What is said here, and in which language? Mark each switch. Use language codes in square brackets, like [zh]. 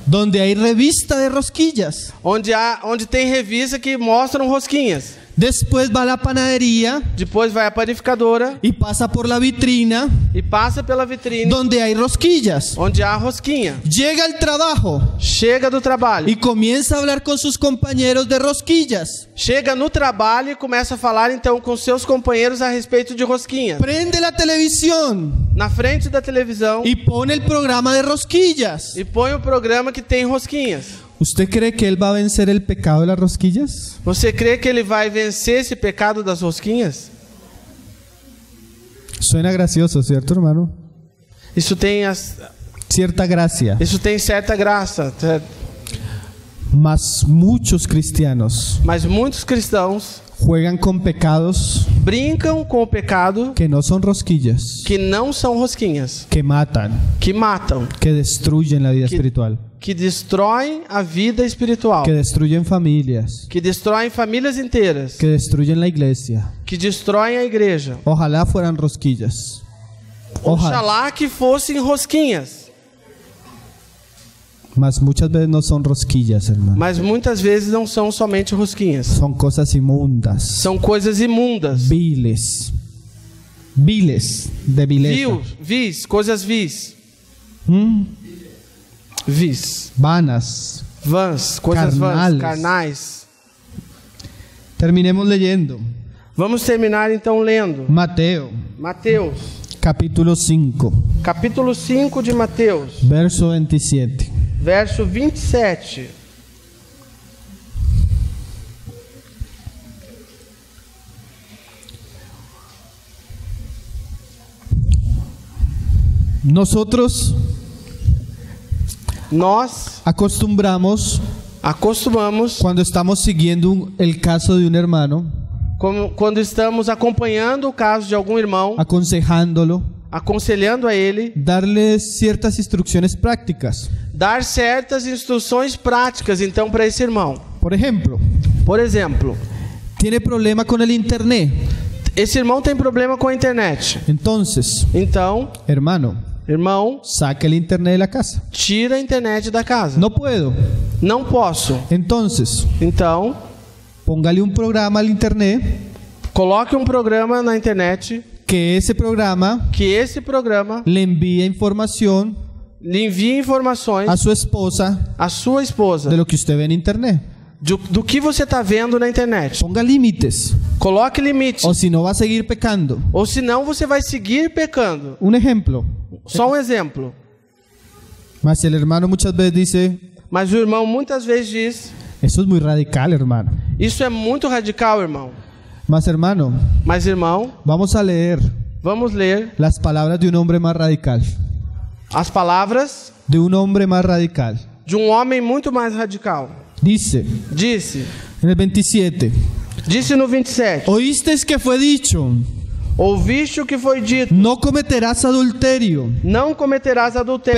[es] donde hay revista de rosquillas. [pt] onde tem revista que mostram rosquinhas. [es] Después va a la panadería [pt] Depois vai à panificadora [es] y pasa por la vitrina [pt] e passa pela vitrine [es] donde hay rosquillas. [pt] onde há rosquinha. [es] Llega al trabajo [pt] Chega do trabalho. [es] y comienza a hablar con sus compañeros de rosquillas. [pt] Chega no trabalho e começa a falar então com seus companheiros a respeito de rosquinha. [es] Prende la televisión [pt] Na frente da televisão [es] y pone el programa de rosquillas. [pt] e põe o programa que tem rosquinhas. [es] ¿Usted cree que él va a vencer el pecado de las rosquillas? [pt] Você crê que ele vai vencer esse pecado das rosquinhas? [es] Suena gracioso, ¿cierto, hermano? [pt] Isso tem [es] Cierta gracia. [pt] certa graça, certo? [es] Mas muchos cristianos [pt] Mas muitos cristãos [es] juegan con pecados [pt] brincam com o pecado [es] que no son rosquillas, [pt] que não são rosquinhas, [es] que matan, [pt] que matam, [es] que destruyen la vida espiritual, [pt] que destroem a vida espiritual, [es] que destruyen familias, [pt] que destroem famílias inteiras, [es] que destruyen la iglesia. [pt] que destroem a igreja. [es] Ojalá fueran rosquillas. Ojalá. [pt] Oxalá que fossem rosquinhas, [es] Mas muchas veces no son rosquillas, hermano. [pt] mas muitas vezes não são somente rosquinhas. [es] Son cosas inmundas, [pt] São coisas imundas, [es] viles, viles de vileza, [pt] vis, coisas vis, vis, [es] vanas. [pt] vãs, coisas [es] Carnales. [pt] vãs, carnais. [es] Terminemos leyendo. [pt] Vamos terminar então lendo [es] Mateo, [pt] Mateus, [es] capítulo 5, [pt] capítulo 5 de Mateus, [es] verso 27. [pt] verso 27. [es] Nosotros [pt] Nós [es] acostumbramos, [pt] acostumamos, [es] cuando estamos siguiendo el caso de un hermano, [pt] quando estamos acompanhando o caso de algum irmão, [es] aconsejándolo, [pt] aconselhando a ele, [es] darle ciertas instrucciones prácticas. [pt] dar certas instruções práticas então para esse irmão. [es] Por ejemplo, [pt] Por exemplo, [es] tiene problema con el internet. [pt] esse irmão tem problema com a internet. [es] Entonces, [pt] Então, [es] hermano, [pt] irmão, [es] saque el internet de la casa. [pt] tira a internet da casa. [es] No puedo. [pt] Não posso. [es] Entonces, [pt] Então, [es] póngale un programa al internet, [pt] coloque um programa na internet [es] que ese programa [pt] que esse programa [es] le envíe información [pt] lhe envie informações [es] a su esposa [pt] à sua esposa [es] de lo que usted ve en internet. [pt] do que você está vendo na internet. [es] Ponga límites, [pt] Coloque limites, [es] o si no va a seguir pecando. [pt] ou senão você vai seguir pecando. [es] Un ejemplo, [pt] Só um exemplo. [es] Mas el hermano muchas veces dice, [pt] Mas o irmão muitas vezes diz: [es] eso es muy radical, hermano. [pt] isso é muito radical, irmão. [es] Mas hermano, [pt] Mas, irmão, [es] vamos a leer [pt] vamos ler [es] las palabras de un hombre más radical. [pt] as palavras [es] De un hombre más radical. [pt] de um homem muito mais radical. [es] Dice, [pt] Disse [es] en el 27, [pt] no 27: [es] oísteis que fue dicho, [pt] ouviste o que foi dito, [es] no cometerás adulterio. [pt] não cometerás adultério.